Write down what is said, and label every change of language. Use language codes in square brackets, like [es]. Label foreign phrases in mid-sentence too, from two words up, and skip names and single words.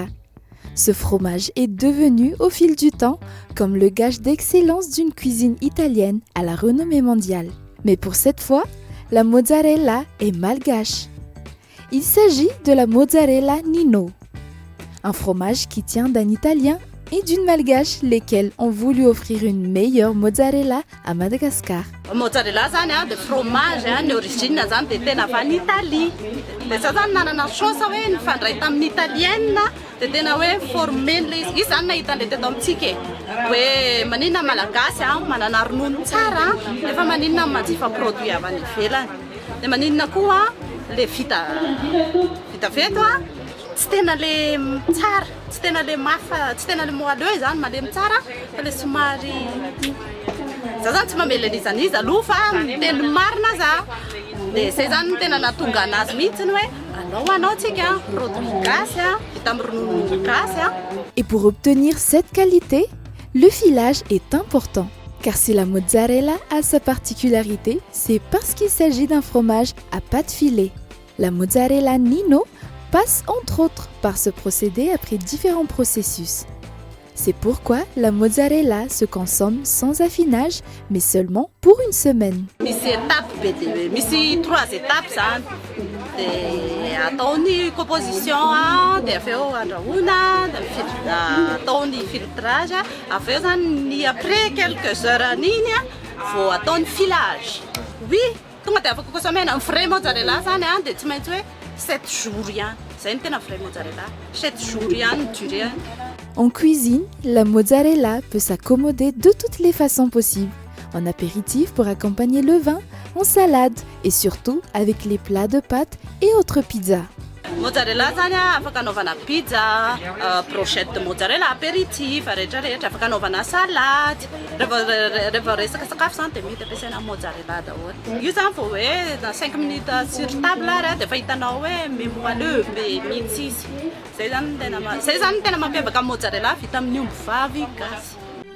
[fr] Ce fromage est devenu au fil du temps comme le gage d'excellence d'une cuisine italienne à la renommée mondiale. Mais pour cette fois, la mozzarella est malgache. Il s'agit de la mozzarella Nino, un fromage qui tient d'un Italien et d'une malgache, lesquels ont voulu offrir une meilleure mozzarella à Madagascar. [mg] Mozzarella zany a de fromage ny origine zany de tena avy any Italie. De za zany nanana chance hoe nifandray tamin'ny italienne de tena hoe formé le izy zany nahita le teto amintsika hoe maninona malagasy manana ronono tsara nefa maninona manjifa produit avy any ivelany. De maninona koa le vita veto tsy tena le tsara, tsy tena le mafa, tsy tena le moelleux zany malemy tsara fa le somary za zany tsy mamela an'izany izy aloha fa miteny marina za. De zay zany tena nahatonga anazy mihitsiny hoe anao tsika produit gasy vita amin'ny ronono gasy. [fr] Et pour obtenir cette qualité, le filage est important. Car si la mozzarella a sa particularité, c'est parce qu'il s'agit d'un fromage à pâte filée. La mozzarella Nino passe entre autres par ce procédé après différents processus. C'est pourquoi la mozzarella se consomme sans affinage, mais seulement pour une semaine. [mg] Misy 3 étapes zany. De ataony composition de aveo andrahoina, de ataony filtrage, aveo zany [fr] après quelques heures [mg] an'iny vao ataony filage. Oui, tonga de afaka consommer amin'ny [fr] vrai mozzarella [mg] zany de tsy maintsy hoe [fr] 7 jours [mg] ihany. Zay ny tena [fr] vrai mozzarella, 7 jours [mg] ihany durée. [fr] En cuisine, la mozzarella peut s'accommoder de toutes les façons possibles. En apéritif pour accompagner le vin, en salade et surtout avec les plats de pâtes et autres pizzas. [mg] Mozzarella zany afaka anaovana pizza, [fr] brochette de mozzarella apéritif, [mg] rehetrarehetra afaka anaovana salade. Rehefa resaka sakafo zany de mety ampiasaina mozzarella daholo. Io zany vao hoe [fr] dans 5 minutes sur table [mg] ary de efa hitanao hoe moelleux be mihitsy izy. Zay zany tena mampiavaka mozzarella vita amin'ny omby vavy gasy.